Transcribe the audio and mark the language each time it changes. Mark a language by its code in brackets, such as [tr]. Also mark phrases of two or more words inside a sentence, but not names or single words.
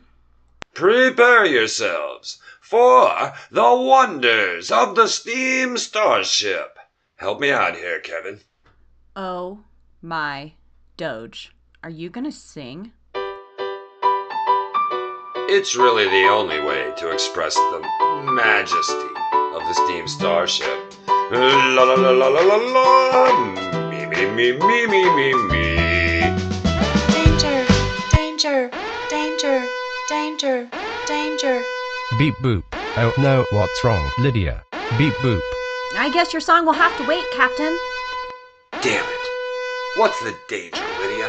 [en] Prepare yourselves for the wonders of the Steam Starship. Help me out here, Kevin. Oh my Doge. Are you gonna sing? It's really the only way to express the majesty of the Steam Starship. La la la la la la la. Me, me, me, me, me, me, me. Danger, danger, danger, danger, danger. Beep boop. Oh no, what's wrong, Lydia? Beep boop. I guess your song will have to wait, Captain. Damn it. What's the danger, Lydia?